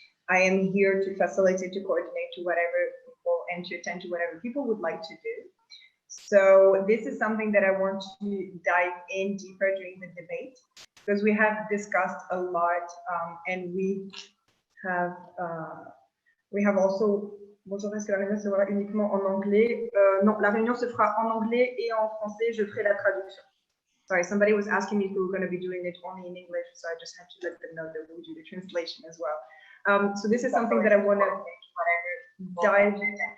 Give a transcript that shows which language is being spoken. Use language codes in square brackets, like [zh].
[en] I am here to facilitate, to coordinate to whatever people and to attend to whatever people would like to do. So this is something that I want to dive in deeper during the debate, because we have discussed a lot and we have also. [fr] Bonjour, est-ce que la réunion se fera uniquement en anglais? Non, la réunion se fera en anglais et en français, je ferai la traduction. [en] Sorry, somebody was asking me if we were going to be doing it only in English, so I just had to let them know that we'll do the translation as well. So this is something that I want to dive into.